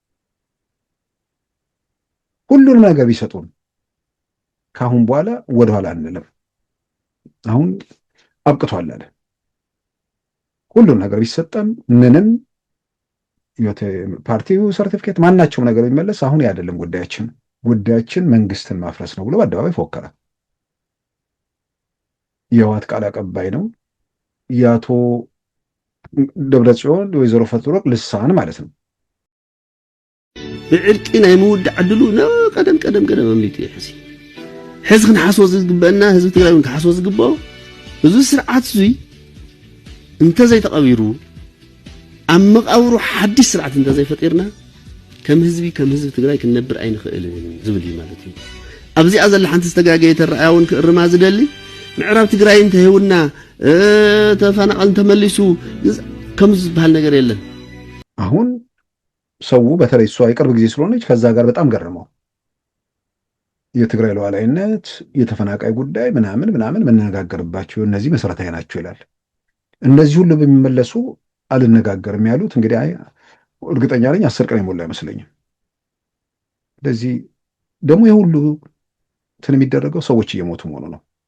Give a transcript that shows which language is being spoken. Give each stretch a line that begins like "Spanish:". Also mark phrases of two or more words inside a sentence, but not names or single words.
Amharic: ሁሉንም ነገር ቢሰጡን ካሁን በኋላ ወደኋላ አንልም፣ አሁን አብቅቷል አለ። ሁሉም ነገር ቢሰጠን ምንም ፓርቲው ሰርቲፊኬት ማናቸውም ነገር ቢመለስ አሁን አይደለም ጉዳያችን መንግስትን ማፍረስ ነው ብሎ በአደባባይ ፎከረ። የህወሓት ቃል አቀባይ ነው የአቶ ደብረጽዮን ወይዘሮ ፈትወርቅ ልሳን ማለት ነው።
Tigrinya: ብዕርቂ ናይ ምውዳዕ ዕድሉ ነው ቀደም አምሊጡ ይሕሲ ሕዚ ክንሓስቦ ዝግበአና ህዝቢ ትግራይ ክንሓስቦ ዝግብኦ እዚ ስርዓት እዚ እንተዘይተቐቢሩ ኣብ መቃብሩ ሓድሽ ስርዓት እንተዘይፈጢርና ከም ህዝቢ ትግራይ ክንነብር ኣይንኽእል ዝብል እዩ ማለት እዩ። ኣብዚኣ ዘላ ሓንቲ ዝተጋገየ ተረኣያ እውን ክእርማ ዝደሊ ምዕራብ ትግራይ እንተህውና ተፈናቀል ተመልሱ ከም ዝበሃል ነገር የለን።
Amharic: አሁን ሰው በተለይ እሷ የቅርብ ጊዜ ስለሆነች ከዛ ጋር በጣም ገረመው። የትግራይ ሉዓላዊነት የተፈናቃይ ጉዳይ ምናምን መነጋገርባቸው እነዚህ መሰረታዊ ናቸው ይላል። እነዚህ ሁሉ በሚመለሱ አልነጋገርም ያሉት እንግዲህ እርግጠኛ ነኝ 10 ቀን የሞላ አይመስለኝም። ስለዚህ ደግሞ የሁሉ እንትን የሚደረገው ሰዎች እየሞቱ መሆኑ ነው።